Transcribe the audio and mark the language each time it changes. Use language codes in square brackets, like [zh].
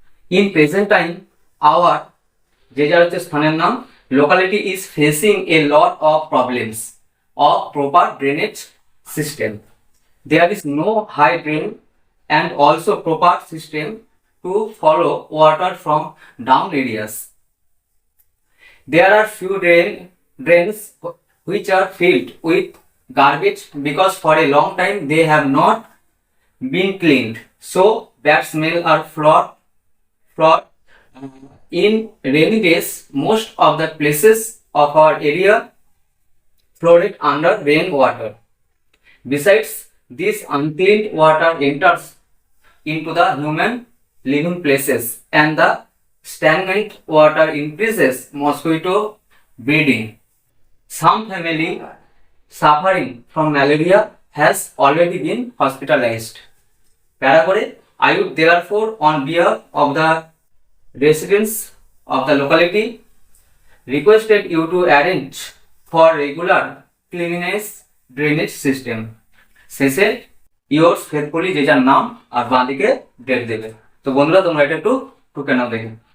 [en] in present time hour, [bn] যে যার হচ্ছে স্থানের নাম, [en] Locality is facing a lot of problems of proper drainage system. There is no high drain and also proper system to follow water from down areas. There are few drains which are filled with garbage because for a long time they have not been cleaned. So bad smell are flawed. In rainy days, most of the places of our area flooded under rainwater. Besides, this unclean water enters into the human living places and the stagnant water increases mosquito breeding. Some family suffering from malaria has already been hospitalized. [bn] প্যারা করে, [en] I would therefore on behalf of the residents of the locality requested you to arrange for regular cleanliness drainage system. [bn] শেষে [en] yours faithfully [bn] যে যার নাম আর বাঁ দিকে date দেবে। তো বন্ধুরা তোমরা এটা একটু টুকে নাও দেখে।